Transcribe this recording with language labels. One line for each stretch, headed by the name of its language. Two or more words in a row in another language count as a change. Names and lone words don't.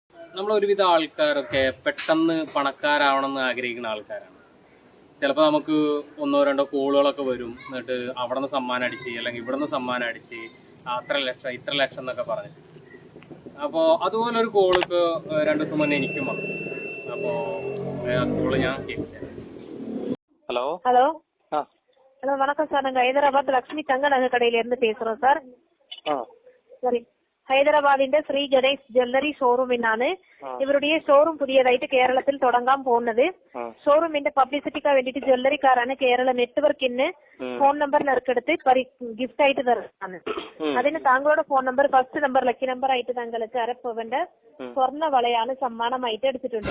Malayalam: നമ്മളൊരുവിധ ആൾക്കാരൊക്കെ പെട്ടെന്ന് പണക്കാരാവണം എന്ന് ആഗ്രഹിക്കുന്ന ആൾക്കാരാണ്. ചിലപ്പോൾ നമുക്ക് ഒന്നോ രണ്ടോ കോളുകളൊക്കെ വരും. എന്നിട്ട് അവിടെ നിന്ന് സമ്മാനം അടിച്ച് അല്ലെങ്കിൽ ഇവിടെ നിന്ന് സമ്മാനം അടിച്ച് അത്ര ലക്ഷം ഇത്ര ലക്ഷം എന്നൊക്കെ പറഞ്ഞു. അപ്പോൾ അതുപോലെ ഒരു കോള് ഇപ്പോൾ 2 ദിവസം മുന്നേ എനിക്കും വന്നു. അപ്പോൾ ആ കോള് ഞാൻ കേൾപ്പിച്ചത്.
Tamil: ஹலோ ஹலோ ஆ ஹலோ வணக்கம் சார். நாங்கள் ஹைதராபாத் லக்ஷ்மி தங்க நகை கடையிலேருந்து பேசுகிறோம் சார். ஆ சரி,
Malayalam: ഹൈദരാബാദിന്റെ ശ്രീ ഗണേഷ് ജ്വല്ലറി ഷോറൂമിനാണ്. ഇവരുടെ ഷോറൂം പുതിയതായിട്ട് കേരളത്തിൽ തുടങ്ങാൻ പോകുന്നത്. ഷോറൂമിന്റെ പബ്ലിസിറ്റിക്ക് വേണ്ടിയിട്ട് ജ്വല്ലറിക്കാരാണ് കേരള നെറ്റ്വർക്കിന് ഫോൺ നമ്പർ നറുക്കെടുത്ത് ഗിഫ്റ്റ് ആയിട്ട് തരുന്നതാണ്. അതിന് താങ്കളുടെ ഫോൺ നമ്പർ ഫസ്റ്റ് നമ്പർ ലക്കി നമ്പർ ആയിട്ട് താങ്കൾക്ക് അരപ്പവന്റെ സ്വർണ്ണ വളയാണ് സമ്മാനമായിട്ട് എടുത്തിട്ടുണ്ട്.